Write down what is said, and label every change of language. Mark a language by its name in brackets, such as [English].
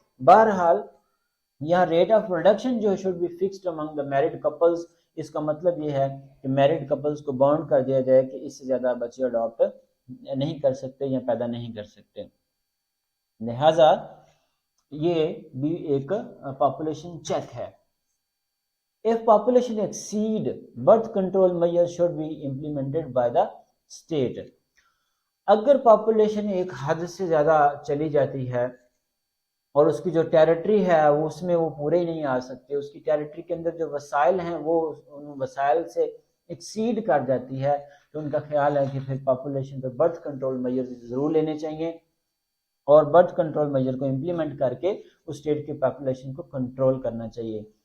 [Urdu] بہرحال یہاں rate of production جو [English] should be fixed among the married couples, [Urdu] اس کا مطلب یہ ہے کہ میرڈ کپلز کو باؤنڈ کر دیا جائے کہ اس سے زیادہ بچے اڈاپٹ نہیں کر سکتے یا پیدا نہیں کر سکتے. لہذا یہ بھی ایک پاپولیشن چیک ہے. [English] If population exceed, birth control measures should be implemented by the state. [Urdu] اگر پاپولیشن ایک حد سے زیادہ چلی جاتی ہے اور اس کی جو ٹیریٹری ہے اس میں وہ پورے ہی نہیں آ سکتے، اس کی ٹیریٹری کے اندر جو وسائل ہیں وہ ان وسائل سے ایکسیڈ کر جاتی ہے، تو ان کا خیال ہے کہ پھر پاپولیشن پہ برتھ کنٹرول میجر ضرور لینے چاہیے اور برتھ کنٹرول میجر کو امپلیمنٹ کر کے اس اسٹیٹ کی پاپولیشن کو کنٹرول کرنا چاہیے.